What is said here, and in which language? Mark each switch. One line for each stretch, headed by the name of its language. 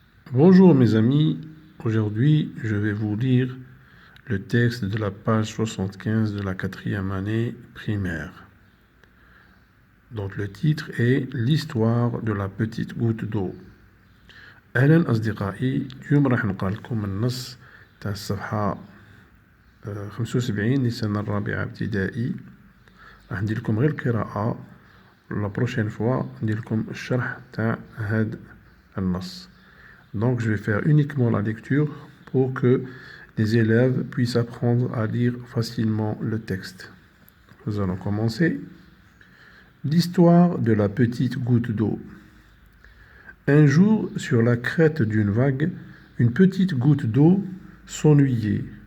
French: Bonjour mes amis, aujourd'hui je vais vous lire le texte de la page 75 de la 4e année primaire. Donc le titre est l'histoire de la petite goutte d'eau.
Arabic: أهلا أصدقائي، اليوم راح نقرأ لكم النص تاع الصفحة 75 للسنة الرابعة ابتدائي. راح ندير لكم غير القراءة، لا بروشين فوا ندير لكم الشرح تاع هاد النص.
French: Donc je vais faire uniquement la lecture pour que les élèves puissent apprendre à lire facilement le texte. Nous allons commencer. L'histoire de la petite goutte d'eau. Un jour, sur la crête d'une vague, une petite goutte d'eau s'ennuyait.